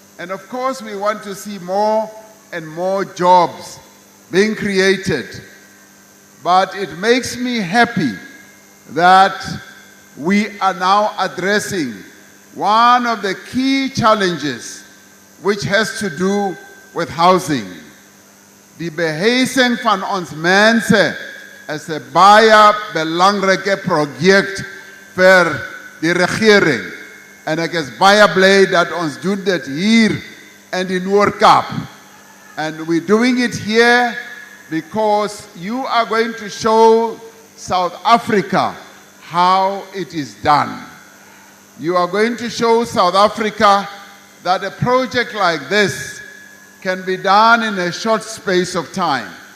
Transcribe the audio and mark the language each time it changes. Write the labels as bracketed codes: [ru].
[en] And of course, we want to see more and more jobs being created. But it makes me happy that we are now addressing one of the key challenges, which has to do with housing. [af] Die behuising van ons mense is 'n baie belangrike projek vir die regering. En ek is baie bly dat ons doen dit hier in die Noord-Kaap. [en] And we're doing it here because you are going to show South Africa how it is done. You are going to show South Africa that a project like this can be done in a short space of time.